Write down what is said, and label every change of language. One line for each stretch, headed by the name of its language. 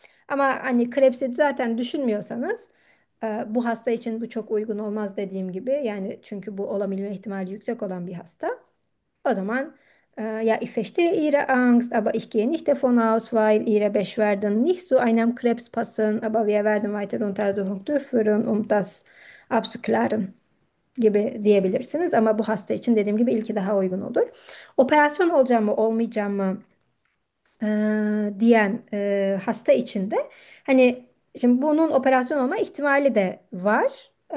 Turkish: Ama hani Krebs'i zaten düşünmüyorsanız bu hasta için bu çok uygun olmaz, dediğim gibi. Yani çünkü bu olabilme ihtimali yüksek olan bir hasta. O zaman
German: ja, ich verstehe Ihre Angst, aber ich gehe nicht davon aus, weil Ihre Beschwerden nicht zu einem Krebs passen, aber wir werden weitere Untersuchungen durchführen, um das abzuklären
Turkish: gibi diyebilirsiniz. Ama bu hasta için dediğim gibi ilki daha uygun olur. Operasyon olacak mı, olmayacak mı diyen hasta için de hani şimdi bunun operasyon olma ihtimali de var.